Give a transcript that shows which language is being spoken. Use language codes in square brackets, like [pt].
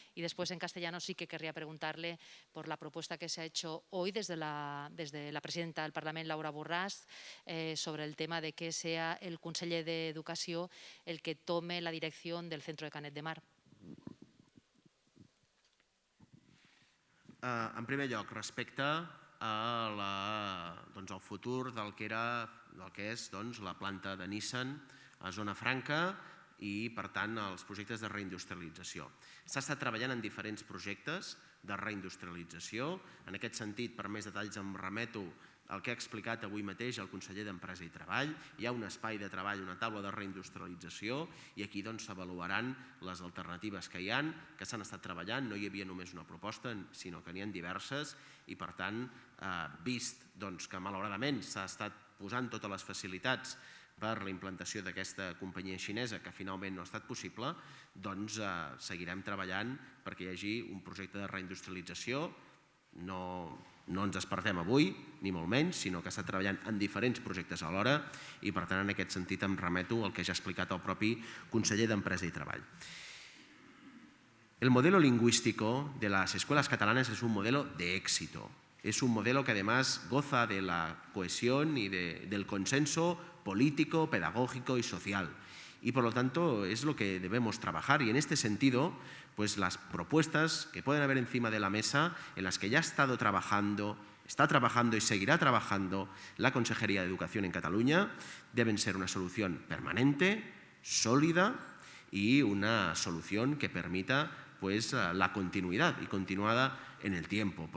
[es] Y después en castellano sí que querría preguntarle por la propuesta que se ha hecho hoy desde la presidenta del Parlamento, Laura Borràs, sobre el tema de que sea el conseller d'Educació el que tome la dirección del centro de Canet de Mar. [ca] En primer lloc, respecte al futur del que és la planta de Nissan a Zona Franca i, per tant, els projectes de reindustrialització. S'ha estat treballant en diferents projectes de reindustrialització. En aquest sentit, per més detalls, em remeto al que ha explicat avui mateix el conseller d'Empresa i Treball. Hi ha un espai de treball, una taula de reindustrialització, i aquí s'avaluaran les alternatives que hi ha, que s'han estat treballant. No hi havia només una proposta, sinó que n'hi ha diverses, i, per tant, vist que malauradament s'ha estat posant totes les facilitats per la implantació d'aquesta companyia xinesa, que finalment no ha estat possible, doncs seguirem treballant perquè hi hagi un projecte de reindustrialització. No ens despertem avui, ni molt menys, sinó que està treballant en diferents projectes alhora i, per tant, en aquest sentit em remeto al que ja ha explicat el propi conseller d'Empresa i Treball. [es] El modelo lingüístico de las escuelas catalanas es un modelo de éxito. Es un modelo que además goza de la cohesión y del consenso político, pedagógico y social. Y por lo tanto es lo que debemos trabajar. Y en este sentido, pues las propuestas que pueden haber encima de la mesa, en las que ya está trabajando y seguirá trabajando la Consejería de Educación en Cataluña, deben ser una solución permanente, sólida y una solución que permita la continuidad y continuada en el tiempo.